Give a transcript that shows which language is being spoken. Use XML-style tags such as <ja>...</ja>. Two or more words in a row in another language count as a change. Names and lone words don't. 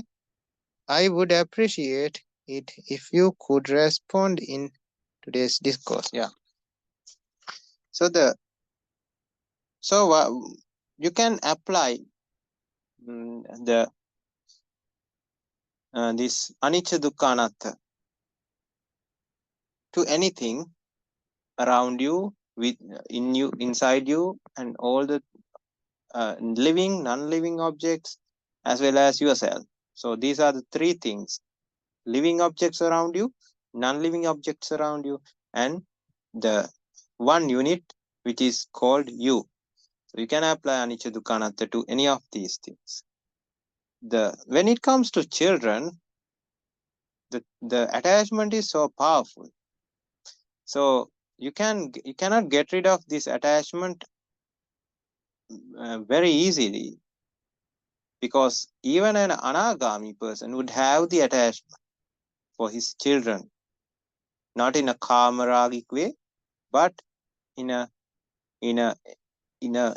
<en>I would appreciate it if you could respond in today's discourse. Yeah. So you can apply this</en> <pi>anicca dukkha anatta</pi> <en>to anything around you, inside you, and all the living, non-living objects, as well as yourself. So these are the three things: living objects around you, non-living objects around you, and the one unit which is called you. So you can apply</en> <pi>anicca dukkha anatta</pi> <en>to any of these things. When it comes to children, the attachment is so powerful. So you cannot get rid of this attachment very easily, because even an anagami person would have the attachment for his children, not in a kamaragic way, but in a very finer level.</en>